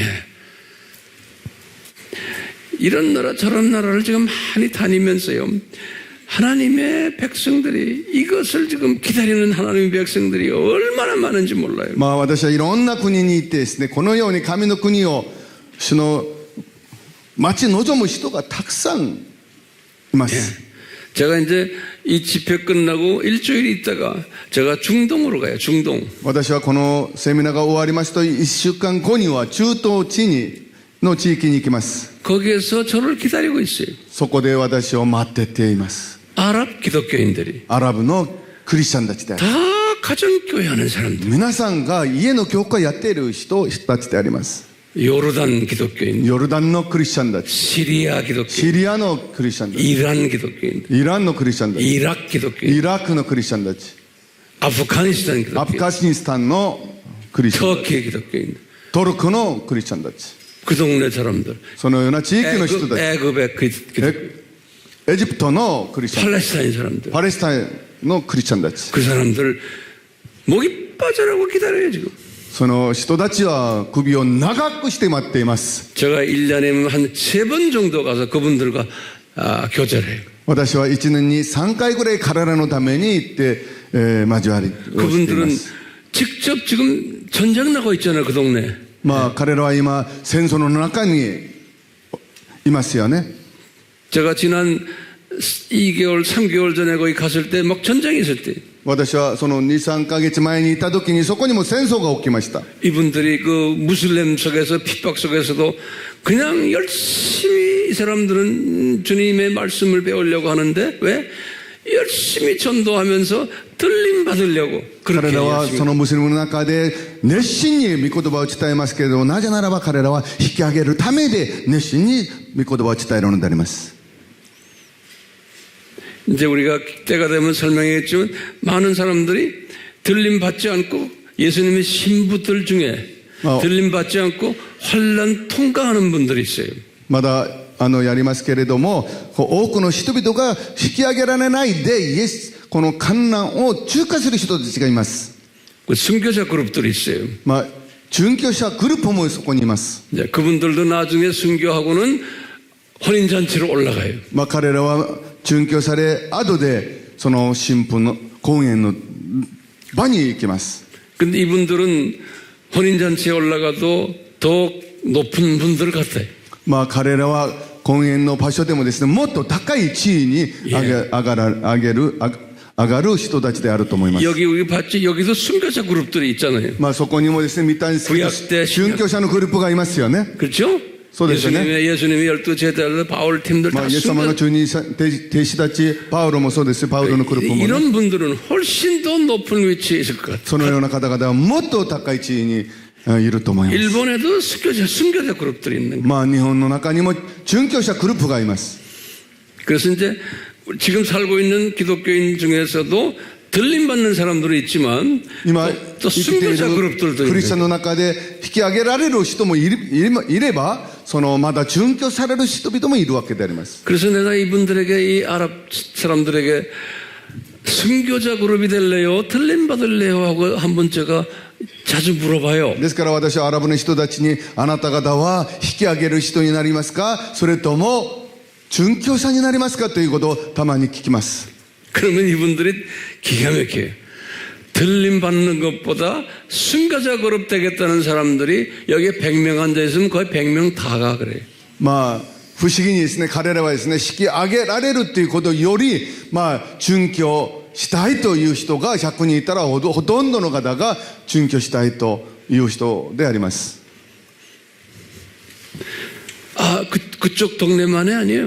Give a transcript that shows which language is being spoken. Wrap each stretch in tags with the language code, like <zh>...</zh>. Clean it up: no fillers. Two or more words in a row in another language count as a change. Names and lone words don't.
<ko>이런 나라 저런 나라를 지금 많이 다니면서요. 하나님의 백성들이 이것을 지금 기다리는 하나님의 백성들이 얼마나 많은지 몰라요.</ko> <ja>まあ私はいろんな国に行ってですね、このように神の国を主の待ち望む人がたくさんいます。</ja> <ko>제가 이제 이 집회 끝나고 일주일 있다가 제가 중동으로 가요. 중동.</ko> <ja>私はこのセミナーが終わりますと1週間後には中東の地域に行きます。</ja> <ko>거기에서 저를 기다리고 있어요.</ko> <ja>そこで私を待ってています。</ja> <ko>아랍 기독교인들이</ko> <ja>アラブのクリスチャンたちであります。</ja> <ko>다 가정교회 하는 사람들.</ko> <ja>皆さんが家の教会やっている人たちであります。</ja> <ko>요르단 기독교인,</ko> <ja>ヨルダンのクリスチャンたち、</ja> <ko>시리아 기독교인,</ko> <ja>シリアのクリスチャンたち、</ja> <ko>이란 기독교인,</ko> <ja>イランのクリスチャンたち、</ja> <ko>이라크 기독교인,</ko> <ja>イラクのクリスチャンたち、</ja> <ko>아프가니스탄</ko> <ja>アフ</ja> <ko>기독교인,</ko> <ja>ガニスタンのクリスチャンたち、</ja> <ko>터키 기독교인.</ko> <ja>トルコのクリスチャンたち、</ja> <ko>그 동네 사람들.</ko> <ja>そのような地域の人たち、</ja> <ko>애굽의 기독교인,</ko> <ja>エジプトのクリスチャンたち、</ja> <ko>팔레스타인 사람들.</ko> <ja>パレスタインのクリスチャンたち、</ja> <ko>그 사람들 목이 빠져라고 기다려요 지금.</ko> <ja>その人たちは首を長くして待っています。</ja> <ko>제가 1년에 한 3번 정도 가서 그분들과 교제를 해요.</ko> <ja>私は1年に3回ぐらい彼らのために行って、交わりをしていま</ja> <ko>그분들은</ko> <ja>す。</ja> <ko>직접 지금 전쟁 나고 있잖아요 그 동네.</ko> <ja>まあ彼らは今戦争の中にいますよね。</ja> <ko>제가 지난 2개월 3개월 전에 거기 갔을 때 막 전쟁이 있을 때</ko> <ja>私はその2、3ヶ月前にいた時にそこにも戦争が起きました。</ja> <ko>이분들이 그 무슬림 속에서 핍박 속에서도 그냥 열심히 이 사람들은 주님의 말씀을 배우려고 하는데 왜? 열심히 전도하면서 들림 받으려고</ko> <ja>彼</ja> <ko>그렇게</ko> <ja>らは</ja> <ko>열심히</ko> <ja>そのムスリムの中で熱心に御言葉を伝えますけれども、なぜならば彼らは引き上げるためで熱心に御言葉を伝えるのであります。</ja> <ko>이제 우리가 때가 되면 설명했지만 많은 사람들이 들림 받지 않고 예수님의 신부들 중에 들림 받지 않고 환난 통과하는 분들이 있어요.</ko> <ja>まだやりますけれども、多くの人々が引き上げられないでこの観難を中華する人たちがいます。</ja> <ko>그 순교자 그룹들이 있어요.</ko> <ja>まあ殉教者グループもそこにいます。</ja> <ko>이제 그분들도 나중에 순교하고는 혼인잔치로 올라가요.</ko> <ja>まあ彼らは殉教され後でその神父の婚宴の場に行きます。</ja> <ko>근데 이분들은 혼인잔치에 올라가도 더 높은 분들 같아요.</ko> <ja>まあ彼らは婚宴の場所でもですね、もっと高い地位に上がる人たちであると思います。</ja> <ko>여기 우리 봤지? 여기도 순교자 그룹들이 있잖아요.</ko> <ja>まあそこにもですね、見たんですけど、殉教者のグループがいますよね。</ja> <ko>그렇죠?</ko> <ja>そうですよね。</ja> <ko>예수님의 12 제자들 바울 팀들</ko> <ja>まあ</ja> <ko>다</ko> <ja>イエス様の</ja> <ko>순교.</ko> <ja>弟子たち、パウロもそうですよ。パウロのグループもね、</ja> <ko>이런 분들은 훨씬 더 높은 위치에 있을 것 같아요.</ko> <ja>そのような方々はもっと高い地位にいると思います。</ja> <ko>일본에도 순교자 그룹들이 있는 거예요.</ko> <ja>まあ日本の中にも殉教者グループがいます。</ja> <ko>그래서 이제 지금 살고 있는 기독교인 중에서도 들림 받는 사람들은 있지만</ko> <ja>今</ja> <ko>또</ko> <ja>生きている</ja> <ko>순교자 그룹들도</ko> <ja>クリスチャン</ja> <ko>있는</ko> <ja>の中で引き上げられる人もいれば、そのまだ殉教される人々もいるわけであります。</ja> <ko>그래서 내가 이분들에게 이 아랍 사람들에게 순교자 그룹이 될래요? 들림 받을래요? 하고 한번 제가 자주 물어봐요.</ko> <ja>ですから私はアラブの人たちに、あなた方は引き上げる人になりますか、それとも殉教者になりますかということをたまに聞きます。</ja> <ko>그러면 이분들이 기가 막혀요. 들림 받는 것보다 순교자 그룹 되겠다는 사람들이 여기에 100명 앉아 있으면 거의 100명 다가 그래요.</ko> <ja>まあ不思議にですね、彼らはですね、引き上げられるということより、まあ殉教したいという人が100人いたらほとんどの方が殉教したいという人であります。</ja> <ko>그쪽 동네만이 아니에요.</ko>